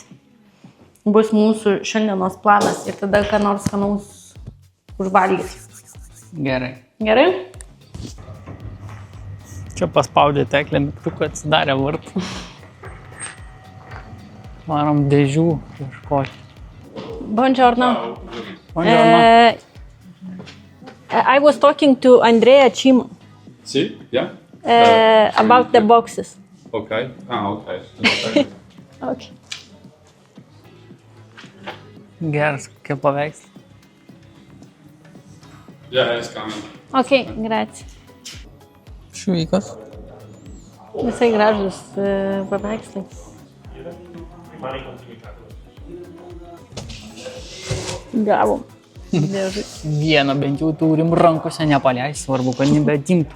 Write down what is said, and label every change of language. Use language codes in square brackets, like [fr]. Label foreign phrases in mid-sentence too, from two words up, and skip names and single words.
[lt] Bus mūsų šiandienos planas ir tada ką nors skanaus užvalgyti. Gerai. Gerai? Čia paspaudė teklę mygtuką, atsidarė vartų. Varom dėžių ieškoti. [it] Buongiorno. Buongiorno. [en] I was talking to Andrea Cima See? Yeah? about the boxes. Okay. Okay. Okay. Okay. [lt] Geras, kokie paveikslai. [en] Yeah, it's coming. [it] Okay, grazie. [lt] Švykos. Visai gražus paveikslai. Gavom. Dėžai. Vieną bent jau turim rankose nepaleis, svarbu, kad nebedimtų.